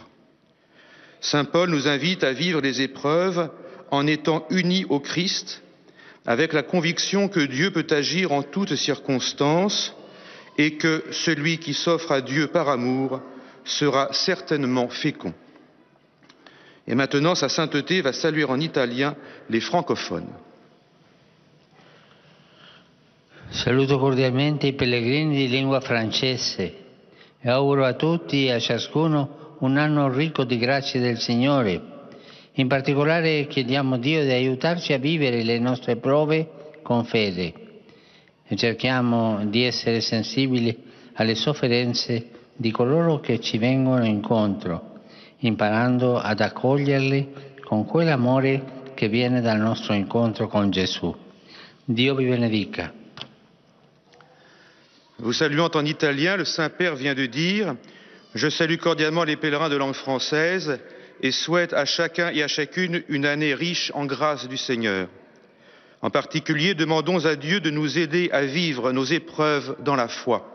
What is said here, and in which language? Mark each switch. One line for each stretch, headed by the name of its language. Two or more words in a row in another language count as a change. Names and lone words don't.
French: Saint Paul nous invite à vivre les épreuves en étant unis au Christ, avec la conviction que Dieu peut agir en toutes circonstances et que celui qui s'offre à Dieu par amour sera certainement fécond. Et maintenant, sa sainteté va saluer en italien les francophones.
Italian: Saluto cordialmente i pellegrini di lingua francese e auguro a tutti e a ciascuno un anno ricco di grazie del Signore. In particolare chiediamo a Dio di aiutarci a vivere le nostre prove con fede e cerchiamo di essere sensibili alle sofferenze di coloro che ci vengono incontro, imparando ad accoglierli con quell'amore che viene dal nostro incontro con Gesù. Dio vi benedica.
French: Vous saluant en italien, le Saint-Père vient de dire « Je salue cordialement les pèlerins de langue française et souhaite à chacun et à chacune une année riche en grâce du Seigneur. En particulier, demandons à Dieu de nous aider à vivre nos épreuves dans la foi.